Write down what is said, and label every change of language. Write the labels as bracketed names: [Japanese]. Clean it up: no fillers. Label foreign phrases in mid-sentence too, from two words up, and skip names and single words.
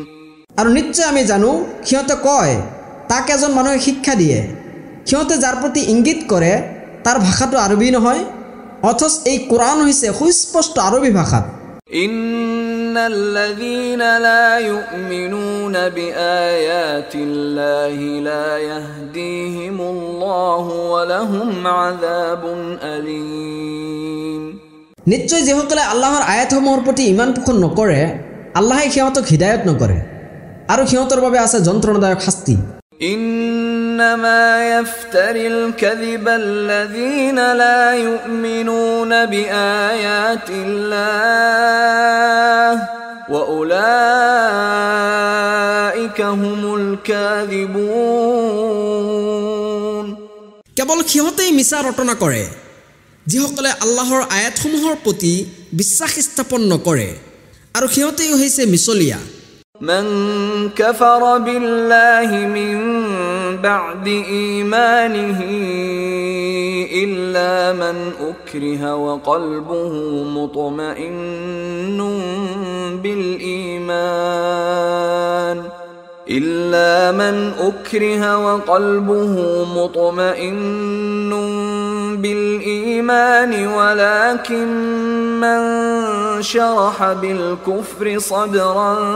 [Assamese] আৰু নিশ্চয় আমি জানো সিহঁতে কয় তাক এজন মানুহে শিক্ষা দিয়ে সিহঁতে যাৰ প্ৰতি ইংগিত কৰে তাৰ ভাষাটো আৰবী নহয় অথচ এই কোৰআন হৈছে সুস্পষ্ট আৰবী ভাষা [Arabic] إن الذين لا يؤمنون بآيات الله لا يهديهم الله ولهم عذاب أليم [Assamese] নিশ্চয় যিসকলে আল্লাহৰ আয়াতসমূহৰ প্ৰতি ইমান পোষণ নকৰে আল্লাহে সিহঁতক হিদায়ত নকৰে আৰু সিহঁতৰ বাবে আছে যন্ত্ৰণাদায়ক শাস্তি [Arabic] إنما يفتري الكذب الذين لا يؤمنون بآيات الله وأولئك هم الكاذبون [Assamese] কেৱল সিহঁতেই মিছা ৰটনা কৰে যিসকলে আল্লাহৰ আয়াতসমূহৰ প্ৰতি বিশ্বাস স্থাপন নকৰে আৰু সিহঁতেই হৈছে মিছলীয়া [Arabic] من كفر بالله من بعد إيمانه إلا من أكره وقلبه مطمئن بالإيمان ولكن من شرح بالكفر صدرا